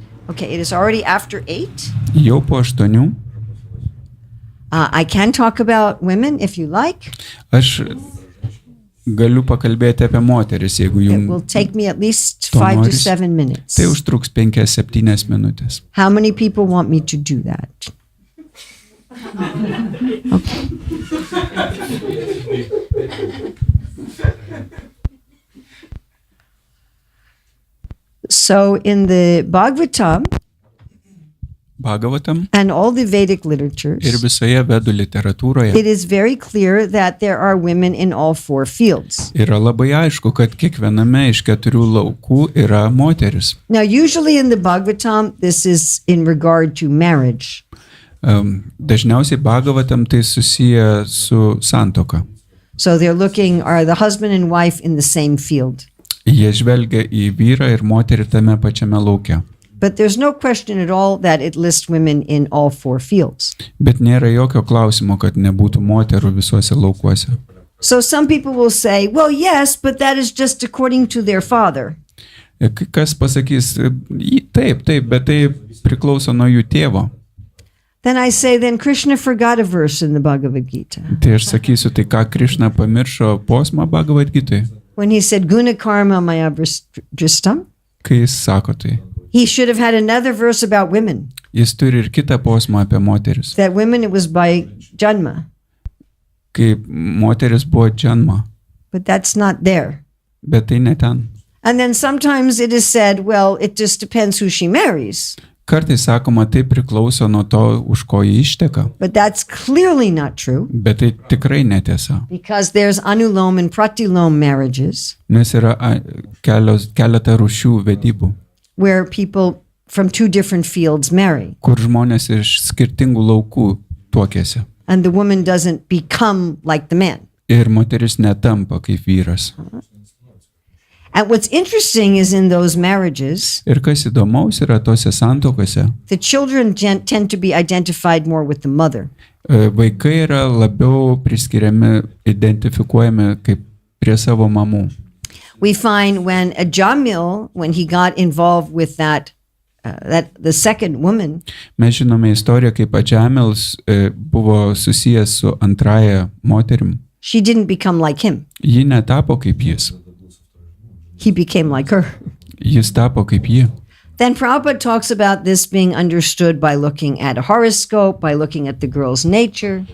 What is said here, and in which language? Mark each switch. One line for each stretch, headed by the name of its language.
English: Okay, it is already after 8.
Lithuanian: Jau po 8
English: I can talk about women if you like.
Lithuanian: aš galiu pakalbėti apie moteris, jeigu
English: It will
Lithuanian: jums
English: take me at least To 5 to
Lithuanian: noris.
English: 7 minutes.
Lithuanian: tai užtruks 5-7 minutės.
English: How many people want me to do that? Okay. So in the Bhagavatam
Lithuanian: Bhagavatam
English: and all the Vedic
Lithuanian: ir
English: literatures,
Lithuanian: visoje vedų literatūroje
English: it is very clear that there are women in all 4 fields.
Lithuanian: yra labai aišku, kad kiekviename iš 4 laukų yra moteris.
English: Now, usually in the Bhagavatam, this is in regard to marriage.
Lithuanian: Dažniausiai Bhagavatam tai susiję su santuoka.
English: So they're looking, are the husband and wife in the same field?
Lithuanian: Jie žvelgia į vyrą ir moterį tame pačiame lauke.
English: But there's no question at all that it lists women in all 4 fields.
Lithuanian: Bet nėra jokio klausimo, kad nebūtų moterų visuose laukuose.
English: So some people will say, well, yes, but that is just according to their father.
Lithuanian: Kas pasakys, taip, bet tai priklauso nuo jų tėvo.
English: Then I say, then Krishna forgot a verse in the Bhagavad Gita.
Lithuanian: Tai aš sakysiu, tai ką Krišna pamiršo posmą Bhagavad Gitai,
English: When he said,
Sanskrit: guna karma maya dristam,
Lithuanian: kai jis sako tai.
English: he should have had another verse about women.
Lithuanian: Jis turi ir kitą posmą apie moteris.
English: That women, it was by janma.
Lithuanian: Kai moteris buvo džanma,
English: But that's not there.
Lithuanian: bet tai ne ten.
English: And then sometimes it is said, well, it just depends who she marries.
Lithuanian: Kartais sakoma, tai priklauso nuo to, už ko jį išteka.
English: But that's clearly not true
Lithuanian: Bet tai tikrai netiesa.
English: because there's anulom and pratilom marriages
Lithuanian: Nes yra keletą rūšių vedybų,
English: where people from 2 different fields marry.
Lithuanian: kur žmonės iš skirtingų laukų tuokėsi.
English: And the woman doesn't become like the man.
Lithuanian: Ir moteris netampa kaip vyras.
English: And what's interesting is in those marriages,
Lithuanian: Ir kas įdomaus yra tose santokose,
English: the children tend to be identified more with the mother.
Lithuanian: Vaikai yra labiau priskiriami, identifikuojami kaip prie savo mamų.
English: We find when a Jamil, when he got involved with that the second woman,
Lithuanian: Mes žinome istoriją, kaip Adžamels buvo susijęs su antraja moterim.
English: she didn't become like him.
Lithuanian: Ji netapo kaip jis.
English: He became like her.
Lithuanian: Jis tapo kaip ji.
English: Then Prabhupada talks about this being understood by looking at a horoscope, by looking at the girl's nature.